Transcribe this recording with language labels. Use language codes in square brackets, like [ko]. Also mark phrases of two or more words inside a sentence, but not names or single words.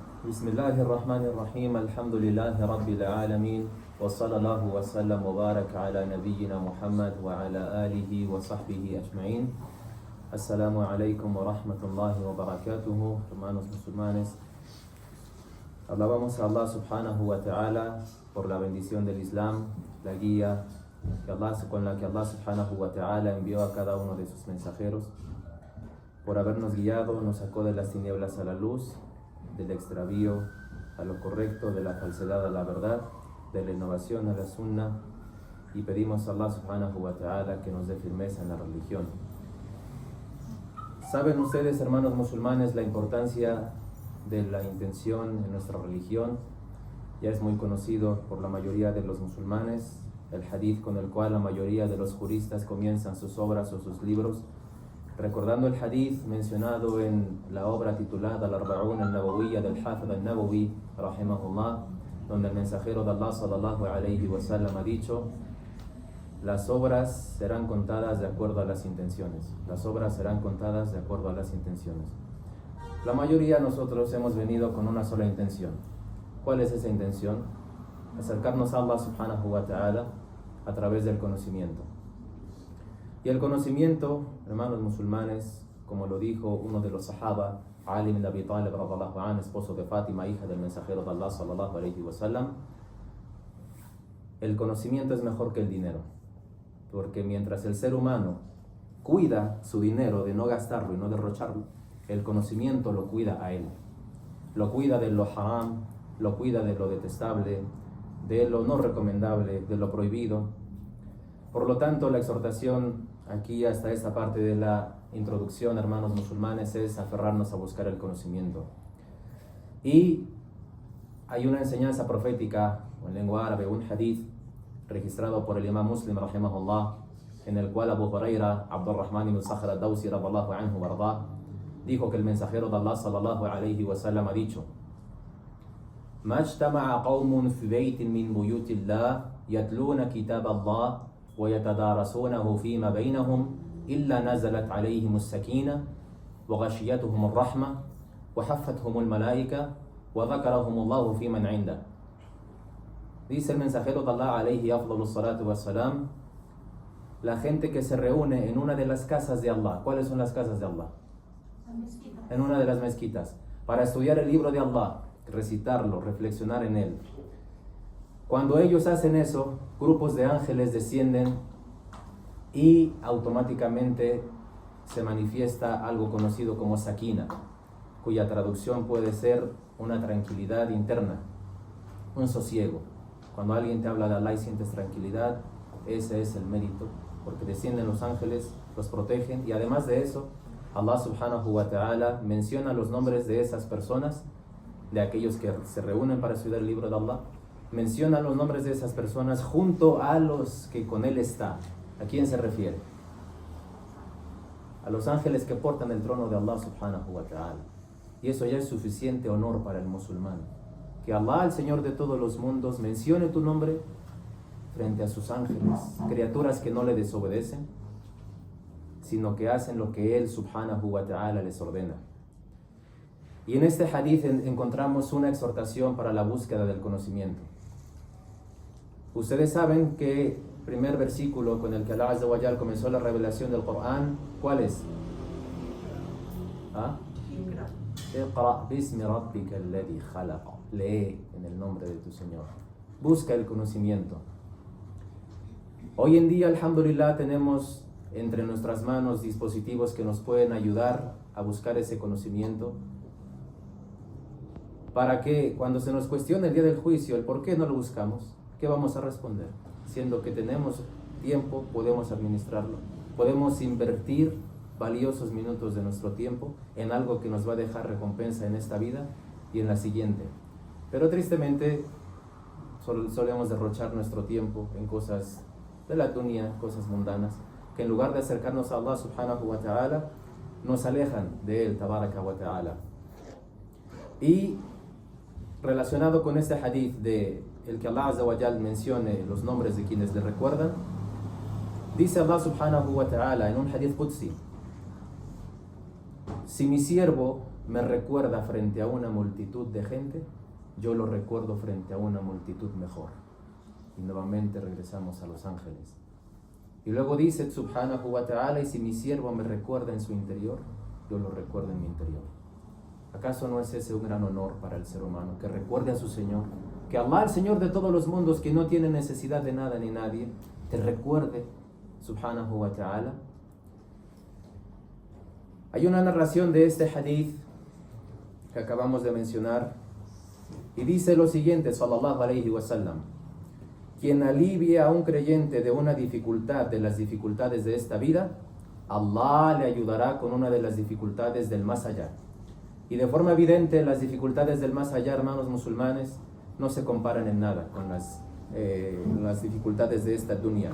[ar] بسم الله الرحمن الرحيم الحمد لله رب العالمين وصلى الله وسلم وبارك على نبينا محمد وعلى آله وصحبه أجمعين. السلام عليكم ورحمة الله وبركاته. [es] Hermanos musulmanes, alabamos a Allah [ar] سبحانه وتعالى [es] por la bendición del Islam, la guía con la que Allah [ar] سبحانه وتعالى [es] envió a cada uno de sus mensajeros, por habernos guiado, nos sacó de las tinieblas a la luz, del extravío a lo correcto, de la falsedad a la verdad, de la innovación a la sunna, y pedimos a Allah [ar] سبحانه وتعالى [es] que nos dé firmeza en la religión. ¿Saben ustedes, hermanos musulmanes, la importancia de la intención en nuestra religión? Ya es muy conocido por la mayoría de los musulmanes, el hadith con el cual la mayoría de los juristas comienzan sus obras o sus libros, recordando el hadith mencionado en la obra titulada Al-Arba'un al-Nawawiyya del Hafid al-Nawawi, rahimahullah, donde el mensajero de Allah [ar] صلى الله عليه وسلم [es] ha dicho: las obras serán contadas de acuerdo a las intenciones. Las obras serán contadas de acuerdo a las intenciones. La mayoría de nosotros hemos venido con una sola intención. ¿Cuál es esa intención? Acercarnos a Allah [ar] سبحانه وتعالى [es] a través del conocimiento. Y el conocimiento, hermanos musulmanes, como lo dijo uno de los sahaba, Ali ibn Abi Talib [ar] رضي الله عنه, [es] esposo de Fátima, hija del mensajero de Allah [ar] صلى الله عليه وسلم, [es] el conocimiento es mejor que el dinero. Porque mientras el ser humano cuida su dinero de no gastarlo y no derrocharlo, el conocimiento lo cuida a él. Lo cuida de lo haram, lo cuida de lo detestable, de lo no recomendable, de lo prohibido. Por lo tanto, la exhortación aquí hasta esta parte de la introducción, hermanos musulmanes, es aferrarnos a buscar el conocimiento. Y hay una enseñanza profética en lengua árabe, un hadith registrado por el imam Muslim rahimahullah, en el cual Abu Huraira, Abdurrahman ibn Sakhr al-Dawsi [ar] رضي الله عنه [es] warda, dijo que el mensajero de Allah [ar] صلى الله عليه وسلم [es] ha dicho: [ar] ما اجتمع قوم في بيت من بيوت الله يتلون كتاب الله ويتدارسونه فيما بينهم إلا نزلت عليهم السكينة وغشيتهم الرحمة وحفتهم الملائكة وذكرهم الله في من عنده. [es] Dice el mensajero de Allah [ar] عليه أفضل الصلاة والسلام: [es] la gente que se reúne en una de las casas de Allah. ¿Cuáles son las casas de Allah? En una de las mezquitas, para estudiar el libro de Allah, recitarlo, reflexionar en él. Cuando ellos hacen eso, grupos de ángeles descienden y automáticamente se manifiesta algo conocido como sakina, cuya traducción puede ser una tranquilidad interna, un sosiego. Cuando alguien te habla de Allah y sientes tranquilidad, ese es el mérito, porque descienden los ángeles, los protegen, y además de eso, Allah [ar] سبحانه وتعالى [es] menciona los nombres de esas personas, de aquellos que se reúnen para estudiar el libro de Allah, menciona los nombres de esas personas junto a los que con él está. ¿A quién se refiere? A los ángeles que portan el trono de Allah [ar] سبحانه وتعالى. [es] Y eso ya es suficiente honor para el musulmán. Que Allah, el Señor de todos los mundos, mencione tu nombre frente a sus ángeles, criaturas que no le desobedecen, sino que hacen lo que Él [ar] سبحانه وتعالى [es] les ordena. Y en este hadith encontramos una exhortación para la búsqueda del conocimiento. Ustedes saben que el primer versículo con el que Allah [ar] عز وجل [es] comenzó la revelación del Corán, ¿cuál es? [ar] اقرأ باسم ربك الذي خلق. [es] Lee en el nombre de tu Señor. Busca el conocimiento. Hoy en día, alhamdulillah, tenemos entre nuestras manos dispositivos que nos pueden ayudar a buscar ese conocimiento, para que cuando se nos cuestione el día del juicio el por qué no lo buscamos, ¿qué vamos a responder? Siendo que tenemos tiempo, podemos administrarlo, podemos invertir valiosos minutos de nuestro tiempo en algo que nos va a dejar recompensa en esta vida y en la siguiente. Pero tristemente solemos derrochar nuestro tiempo en cosas de la dunya, cosas mundanas, que en lugar de acercarnos a Allah [ar] سبحانه وتعالى, [es] nos alejan de Él, [ar] تبارك وتعالى. [es] Y relacionado con este hadith de el que Allah [ar] عز وجل [es] mencione los nombres de quienes le recuerdan, dice Allah [ar] سبحانه وتعالى [es] en un [ar] حديث قدسي: [es] si mi siervo me recuerda frente a una multitud de gente, yo lo recuerdo frente a una multitud mejor. Y nuevamente regresamos a los ángeles. Y luego dice [ar] سبحانه وتعالى, [es] y si mi siervo me recuerda en su interior, yo lo recuerdo en mi interior. ¿Acaso no es ese un gran honor para el ser humano? Que recuerde a su Señor, que Allah, el Señor de todos los mundos, que no tiene necesidad de nada ni nadie, te recuerde, [ar] سبحانه وتعالى. [es] Hay una narración de este hadith que acabamos de mencionar, y dice lo siguiente, [ar] صلى الله عليه وسلم: [es] quien alivie a un creyente de una dificultad de las dificultades de esta vida, Allah le ayudará con una de las dificultades del más allá. Y de forma evidente, las dificultades del más allá, hermanos musulmanes, no se comparan en nada con las dificultades de esta dunya.